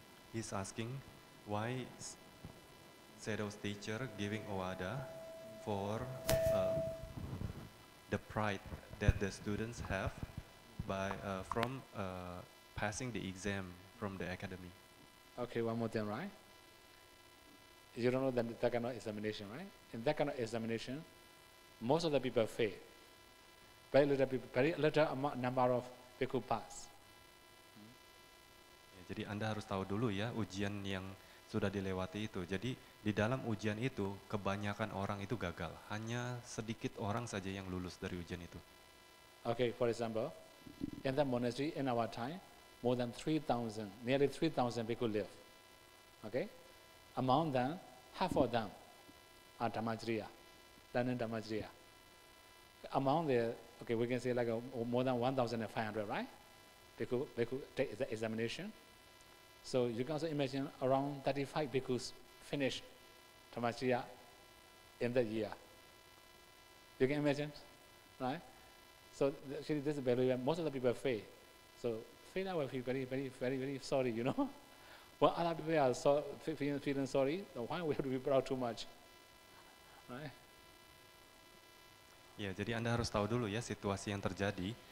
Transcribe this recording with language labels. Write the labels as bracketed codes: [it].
[en] He's asking why Sayadaw's teacher giving Owada for the pride that the students have by from passing the exam from the academy. Okay, one more thing, right? You don't know that kind of examination, right? In that kind of examination, most of the people fail. Very little number of people pass. [id] Ya, jadi Anda harus tahu dulu ya ujian yang sudah dilewati itu. Jadi di dalam ujian itu kebanyakan orang itu gagal. Hanya sedikit orang saja yang lulus dari ujian itu. [en] Okay, for example, in the monastery in our time, more than 3,000, nearly 3,000 bhikkhu live. Okay? Among them, half of them are Dhammacharya, learning Dhammacharya. Among the, okay, we can say like more than 1,500, right? Bhikkhu take the examination. So you can also imagine around 35 bhikkhus finish Dhammacharya in the year. You can imagine, right? So actually this is very, most of the people fail. So fail, I will feel very sorry, you know. When other people are feeling sorry, then why we have to be proud too much, right? [id] Ya, jadi Anda harus tahu dulu ya situasi yang terjadi.